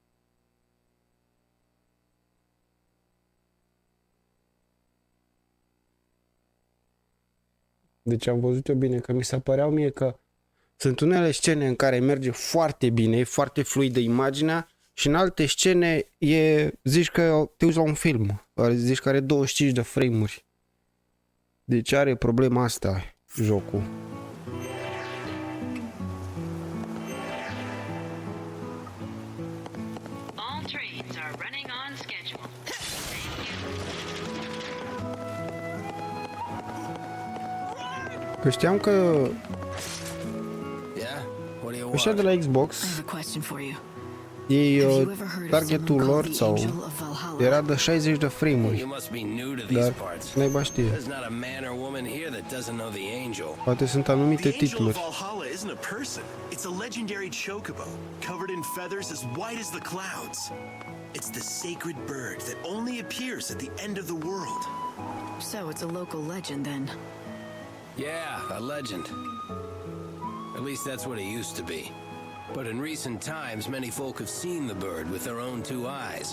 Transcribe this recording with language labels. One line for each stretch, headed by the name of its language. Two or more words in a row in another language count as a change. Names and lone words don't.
Romanian: Deci am văzut eu bine, că mi se păreau mie că sunt unele scene în care merge foarte bine, e foarte fluidă imaginea și în alte scene zici că te uiți la un film, zici că are 25 de frame-uri. Deci are problema asta jocul.
English: All trains are running on schedule.
Romanian: Că știam că ăștia de la Xbox,
English: I have a question for you.
Romanian: ei targetul lor sau era de 60 de frame-uri. Dar naiba știe. Poate sunt anumite titluri.
English: Valhalla isn't a person. It's a legendary chocobo, covered in feathers as white as the clouds. It's the sacred bird that only appears at the end of the world. So it's a local legend then. Yeah, a legend. At least that's what it used to be. But in recent times, many folk have seen the bird with their own two eyes.